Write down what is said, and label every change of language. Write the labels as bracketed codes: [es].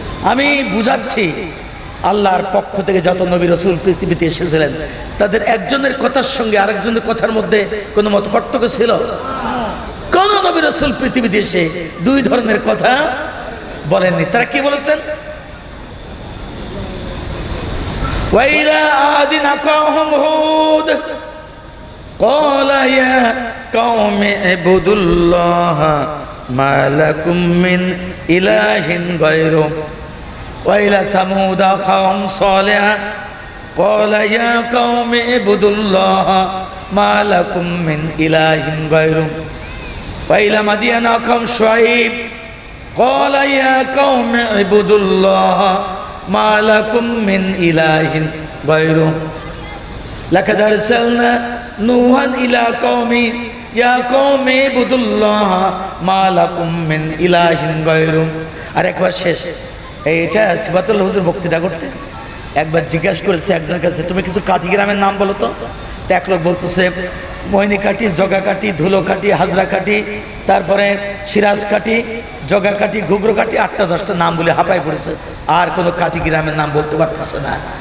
[bn] আমি বুঝাচ্ছি আল্লাহর পক্ষ থেকে যত নবী রাসূল পৃথিবীতে এসেছিলেন তাদের একজনের কথার সঙ্গে আরেকজনের কথার মধ্যে কোনো মত পার্থক্য ছিল? কোন নবী রাসূল পৃথিবীতে এসে দুই ধরনের কথা বলেননি। তারা কি বলেছেন? [ar] وإلى عاد أخاهم هود قال يا قوم اعبدوا الله ما لكم من إله غيره وإلى ثمود أخاهم صالح قال يا قوم اعبدوا الله ما لكم من إله غيره وإلى مدين أخاهم شعيب قال يا قوم اعبدوا الله ما لكم من إله غيره لقد أرسلنا نوحا إلى قومه يا قوم اعبدوا الله ما لكم من إله غيره। [bn] আরেকবার শেষ, এইটা সিফাতুল হুজুর বক্তৃতা করতেন। একবার জিজ্ঞাসা করেছে একজনের কাছে, তুমি কিছু কাঠি গ্রামের নাম বলো তো। এক লোক বলতেছে মইনি কাঠি, জগা কাঠি, ধুলো কাঠি, হাজরা কাঠি, তারপরে সিরাজ কাঠি, জগা কাঠি, ঘুগরো কাঠি, 8-10টা নাম বলে হাঁপায় পড়েছে, আর কোনো কাঠি গ্রামের নাম বলতে পারতেছে না।